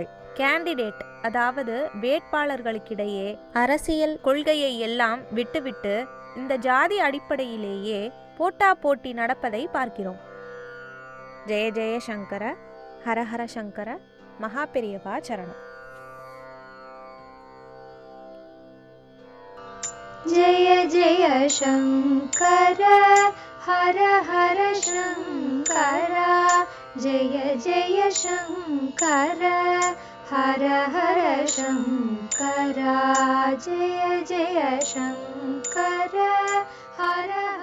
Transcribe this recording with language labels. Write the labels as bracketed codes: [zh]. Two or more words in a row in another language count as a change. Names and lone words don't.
[ta] கேண்டிடேட், அதாவது வேட்பாளர்களுக்கிடையே அரசியல் கொள்கையை எல்லாம் விட்டுவிட்டு இந்த ஜாதி அடிப்படையிலேயே போட்டா போட்டி நடப்பதை பார்க்கிறோம். ஜெய ஜெய சங்கர, ஹரஹர சங்கர, மகாபெரியவா சரணம். [sa] जय जय शंकर, हर हर शंकर, जय जय शंकर, हर हर शंकर, जय जय शंकर, हर